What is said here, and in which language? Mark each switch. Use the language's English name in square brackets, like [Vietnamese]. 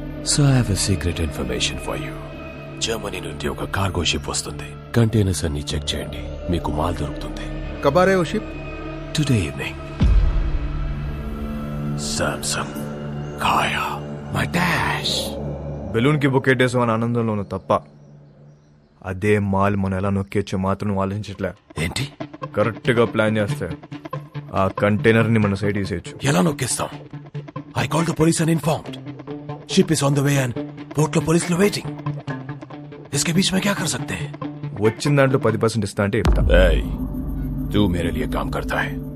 [English] So I have a secret information for you. [Telugu] Germany నుండి ఒక cargo ship వస్తుంది. Containers అన్ని చెక్ చేయండి, మీకు మాల్ దొరుకుతుంది. [Hindi] कब आ रहे हो ship? [English] Today evening. Samsung కాయా మై డాష్. [Telugu] Balloon కి బొక్కేటేసాం అని ఆనందంలో ఉన్న తప్ప అదే మాల్ మనం ఎలా నొక్కేచ్చో మాత్రం ఆలోచించట్లే. ఏంటి? కరెక్ట్ గా ప్లాన్ చేస్తే ఆ కంటైనర్ ని మన సైడ్ తీసేయచ్చు. ఎలా నొక్కేస్తాం? [English] I call the police and informed. Ship is on the way and port [Telugu] లో పోలీసులు [English] Waiting. [Hindi] इसके बीच में क्या कर सकते हैं? [Telugu] వచ్చిన దాంట్లో 10% ఇస్తా అంటే చెప్తా. [Hindi] Hey, तू मेरे लिए काम करता है.